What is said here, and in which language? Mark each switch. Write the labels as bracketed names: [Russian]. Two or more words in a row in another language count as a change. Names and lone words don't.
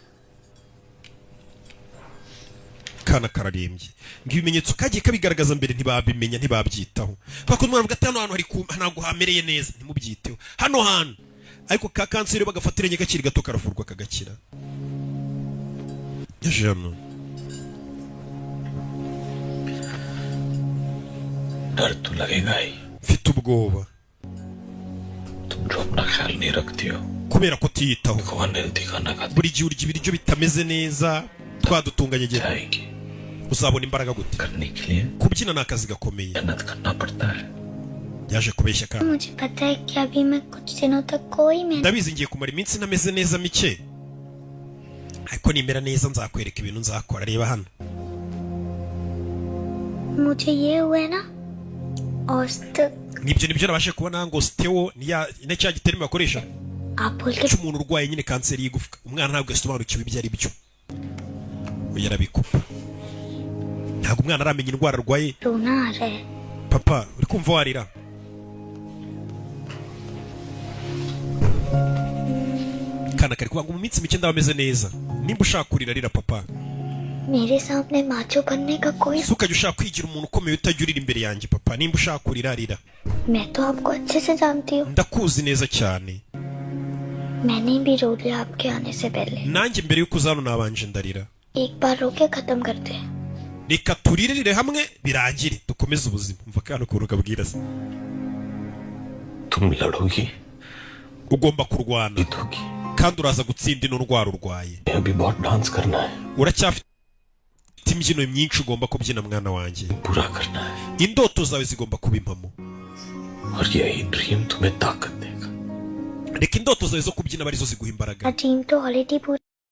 [Kinyarwanda] kana kararembye ngo ibimenyetso kagiye kabigaragaza mbere ntibabimenya ntibabyitaho kuko umwana avuga ati hano hantu hari ntabwo hamereye neza ntimubyiteho hano hantu ariko ka kanseri bagafatiranye gakiri gato karavurwa kagakira Jano. [Hindi] डर तो लगेगा ही [Kinyarwanda] mfite ubwoba [Hindi] तुम जो अपना ख्याल नहीं रखती हो [Kinyarwanda] kubera ko tiyitaho [Hindi] भगवान ने दिखाना का [Kinyarwanda] buri gihe urya ibiryo bitameze neza twadutunganye gere uzabona imbaraga gute kubyina nakazi gakomeye [Hindi] मेहनत करना पड़ता है [Kinyarwanda] yaje kubeshya kandi [Hindi] मुझे पता है कि अभी मैं कुछ दिनों तक कोई मेहनत [Kinyarwanda] ndabizi ngiye kumara iminsi nameze neza mike ariko nimera neza nzakwereka ibintu nzakora reba hano [Hindi] मुझे ये हुआ ना [Kinyarwanda] nibyo nabashe kubona ngo Steo ni cya giterimo bakoresha cy'umuntu urwaye nyine kanseri y'igufwa umwana ntabwo yasobanukiwe ibyo ari byo yarabikupa ntabwo umwana aramenya indwara arwaye papa uri kumva warira kana kari kuvuga ngo mu minsi mike ndabameze neza nimba ushaka kurira rira papa [Hindi] मेरे सामने माचो बनने का कोई [Kinyarwanda] ukajya ushaka kwigira umuntu ukomeye utajya urira imbere yanjye papa nimba ushaka kurira rira [Hindi] मैं तो आपको अच्छे से जानती हूँ [Kinyarwanda] ndakuzi neza cyane [Hindi] मैंने भी रो लिया आपके आने से पहले [Kinyarwanda] nanjye mbere yuko uzano nabanje ndarira [Hindi] एक बार रो के खत्म करते [Kinyarwanda] reka turirire hamwe birangire dukomeze ubuzima umva kana ukuntu kabwira se [Hindi] तुम लड़ोगी [Kinyarwanda] ugomba kurwana kandi uraza gutsinda ino ndwara urwaye [Hindi] अभी बहुत डांस करना है [Kinyarwanda] uracyafite imbyino myinshi ugomba kubyina mwana wanjye [Hindi] पूरा करना है [Kinyarwanda] indoto zawe zigomba kuba impamo [Hindi] और यही ड्रीम तुम्हें ताकत देगा [Kinyarwanda] reka indoto zawe zo kubyina barizo ziguha imbaraga [Hindi] ड्रीम तो ऑलरेडी पूरा